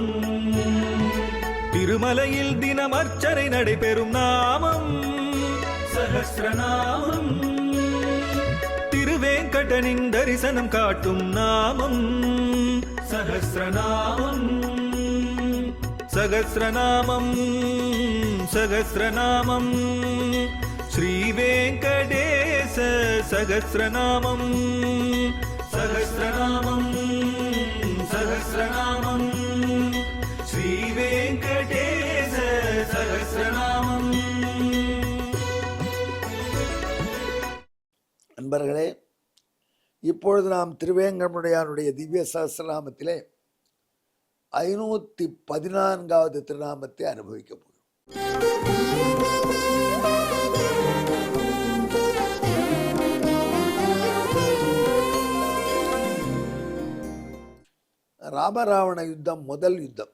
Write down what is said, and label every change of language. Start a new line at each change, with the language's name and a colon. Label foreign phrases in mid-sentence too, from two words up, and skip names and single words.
Tamil: திருமலையில் தினம் அர்ச்சனை நடைபெறும் நாமம் சஹஸ்ரநாமம். திருவேங்கடனின் தரிசனம் காட்டும் நாமம் சஹஸ்ரநாமம்.
Sanskrit: सहस्रनामं सहस्रनामं श्रीवेङ्कटेश सहस्रनामं सहस्रनामं सहस्रनामं श्रीवेङ्कटेश सहस्रनामं।
Tamil: நண்பர்களே, இப்பொழுது நாம் திருவேங்கடமுடையானுடைய திவ்ய சஹஸ்ரநாமத்திலே 514வது திருநாமத்தை அனுபவிக்க போகிறோம். ராமராவண யுத்தம் முதல் யுத்தம்.